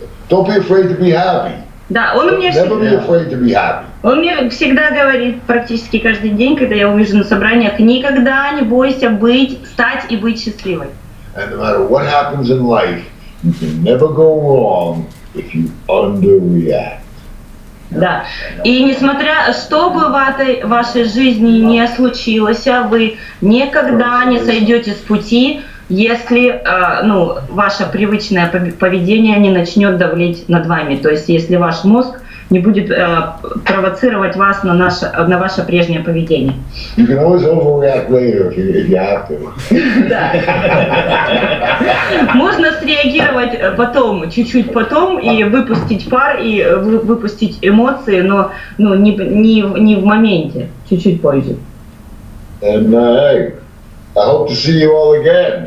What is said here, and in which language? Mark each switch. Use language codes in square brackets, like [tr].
[en] Don't be afraid to be happy. [ru] Да, он мне [en] Never be afraid to be happy. [ru] Он мне всегда говорит, практически каждый день, когда я увижу на собраниях, никогда не бойся стать и быть счастливой. [en] And no matter what happens in life, you can never go wrong if you underreact. [ru] Да. И несмотря, что бы в вашей жизни не случилось, вы никогда не сойдете с пути, если ваше привычное поведение не начнет давлеть над вами. То есть если ваш мозг не будет провоцировать вас на ваше прежнее поведение. [en] You can always overreact later if you have to. [ru] Да. Можно среагировать потом, чуть-чуть потом, и выпустить пар, и выпустить эмоции, но не в моменте, чуть-чуть позже. [en] And hey, I hope to see you all again.